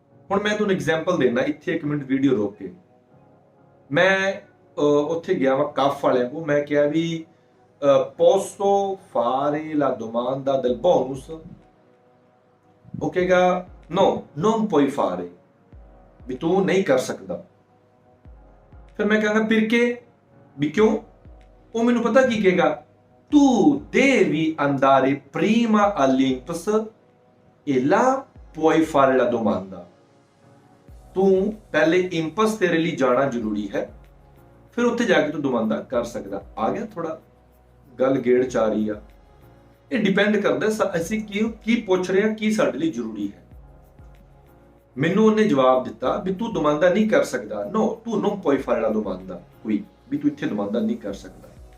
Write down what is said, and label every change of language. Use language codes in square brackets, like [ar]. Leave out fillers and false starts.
[pa] ਹੁਣ ਮੈਂ ਤੁਹਾਨੂੰ ਐਗਜ਼ਾਮਪਲ ਦੇਣਾ, ਇੱਥੇ 1 ਮਿੰਟ ਵੀਡੀਓ ਰੋਕ ਕੇ। ਮੈਂ ਉੱਥੇ ਗਿਆ ਵਾ ਕਾਫ ਵਾਲਿਆਂ ਕੋਲ, ਮੈਂ ਕਿਹਾ ਵੀ [it] posso fare la domanda del bonus? [pa] ਉਹ ਕਹੇਗਾ [it] no, non puoi fare, [pa] ਵੀ ਤੂੰ ਨਹੀਂ ਕਰ ਸਕਦਾ। ਫਿਰ ਮੈਂ ਕਹਾਂਗਾ perché, ਵੀ ਕਿਉਂ? ਉਹ ਮੈਨੂੰ ਪਤਾ ਕੀ ਕਹੇਗਾ, [it] tu devi andare prima all'Inps e là puoi fare la domanda। [pa] ਤੂੰ ਪਹਿਲੇ ਇੰਪਸ ਤੇਰੇ ਲਈ ਜਾਣਾ ਜ਼ਰੂਰੀ ਹੈ, ਫਿਰ ਉੱਥੇ ਜਾ ਕੇ ਤੂੰ ਦੁਮਾਂਦਾ ਕਰ ਸਕਦਾ। ਆ ਗਿਆ ਥੋੜਾ ਗੱਲ ਗੇੜ ਚ ਆ ਰਹੀ ਆ। ਇਹ ਡਿਪੈਂਡ ਕਰਦਾ ਅਸੀਂ ਕੀ ਪੁੱਛ ਰਹੇ ਹਾਂ, ਕੀ ਸਾਡੇ ਲਈ ਜ਼ਰੂਰੀ ਹੈ। ਮੈਨੂੰ ਉਹਨੇ ਜਵਾਬ ਦਿੱਤਾ ਵੀ ਤੂੰ ਦੁਮਾਂਦਾ ਨਹੀਂ ਕਰ ਸਕਦਾ। ਨੋ, ਤੂੰ [it] non puoi fare la domanda qui, [pa] ਵੀ ਤੂੰ ਇੱਥੇ ਦੁਮਾਂਦਾ ਨਹੀਂ ਕਰ ਸਕਦਾ।